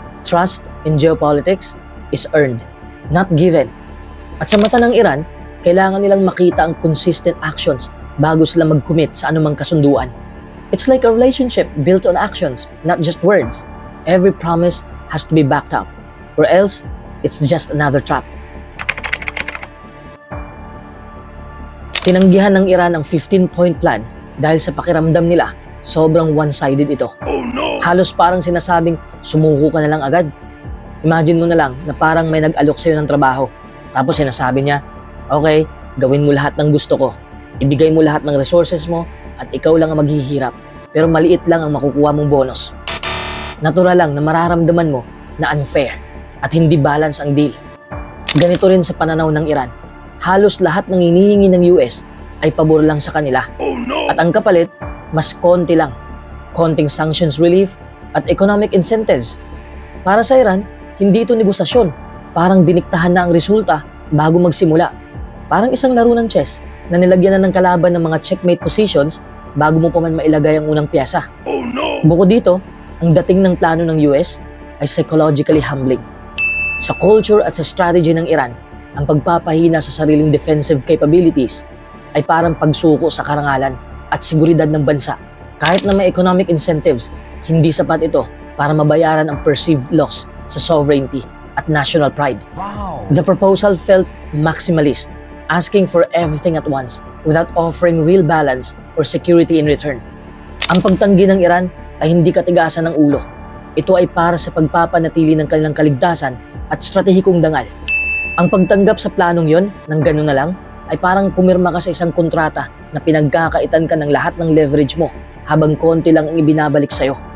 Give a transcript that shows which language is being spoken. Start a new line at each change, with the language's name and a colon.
English: Trust in geopolitics is earned, not given.
Filipino: At sa mata ng Iran, kailangan nilang makita ang
English: consistent actions
Filipino: bago sila mag-commit sa anumang kasunduan.
English: It's like a relationship built on actions, not just words. Every promise has to be backed up, or else it's just another trap.
Filipino: Tinanggihan ng Iran ang 15-point plan dahil sa pakiramdam nila, sobrang one-sided ito. Halos parang sinasabing, sumuko ka na lang agad. Imagine mo na lang na parang may nag-alok sa'yo ng trabaho. Tapos sinasabi niya, okay, gawin mo lahat ng gusto ko. Ibigay mo lahat ng resources mo at ikaw lang ang maghihirap. Pero maliit lang ang makukuha mong bonus. Natural lang na mararamdaman mo na unfair at hindi balance ang deal. Ganito rin sa pananaw ng Iran. Halos lahat ng hinihingi ng US ay pabor lang sa kanila. At ang kapalit, mas konti lang. Konting
English: sanctions relief
Filipino: at
English: economic incentives.
Filipino: Para sa Iran, hindi ito negosasyon. Parang diniktahan na ang resulta bago magsimula. Parang isang laro ng chess na nilagyan na ng kalaban ng mga
English: checkmate positions
Filipino: bago mo pa man mailagay ang unang piyesa. Bukod dito, ang dating ng plano ng US ay
English: psychologically humbling.
Filipino: Sa culture at sa strategy ng Iran, ang pagpapahina sa sariling
English: defensive capabilities
Filipino: ay parang pagsuko sa karangalan at seguridad ng bansa. Kahit na may
English: economic incentives,
Filipino: hindi sapat ito para mabayaran ang
English: perceived loss
Filipino: sa sovereignty at
English: national pride. The proposal felt maximalist, asking for everything at once without offering real balance or security in return.
Filipino: Ang pagtanggi ng Iran ay hindi katigasan ng ulo. Ito ay para sa pagpapanatili ng kanilang kaligtasan at stratehikong dangal. Ang pagtanggap sa planong yon ng gano'n na lang ay parang pumirma ka sa isang kontrata na pinagkakaitan ka ng lahat ng leverage mo habang konti lang ang ibinabalik sa'yo.